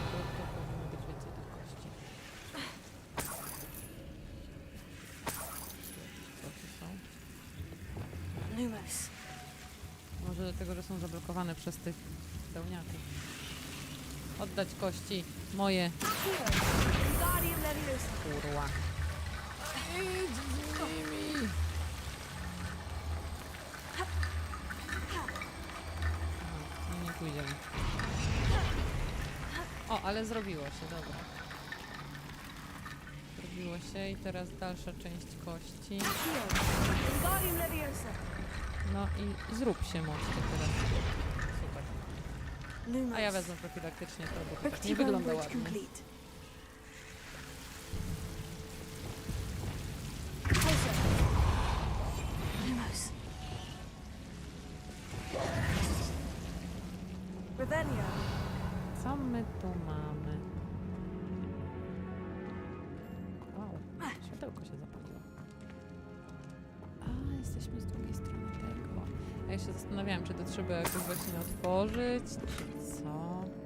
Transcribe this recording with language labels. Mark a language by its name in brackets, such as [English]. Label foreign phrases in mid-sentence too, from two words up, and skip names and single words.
[Polish] To powinno być więcej tych kości. Co tu są? Lumos. Może dlatego, że są zablokowane przez tych pełniaków. Oddać kości moje. Accio. Wingardium Leviosa. Kurwa. Idź z nimi! Aha, nie pójdziemy. O, ale zrobiło się, dobra. Zrobiło się i teraz dalsza część kości. Accio. Wingardium Leviosa. No i zrób się moście teraz. Super. Lumos. A ja wezmę profilaktycznie to, bo to tak nie Rectiform wygląda bridge ładnie. [English] complete. Closer. [Polish] Lumos. Revelio. Co my tu mamy? Wow, światełko się zapaliło. A, jesteśmy z drugiej strony tego. A ja się zastanawiałam, czy to trzeba jakoś właśnie otworzyć, czy co?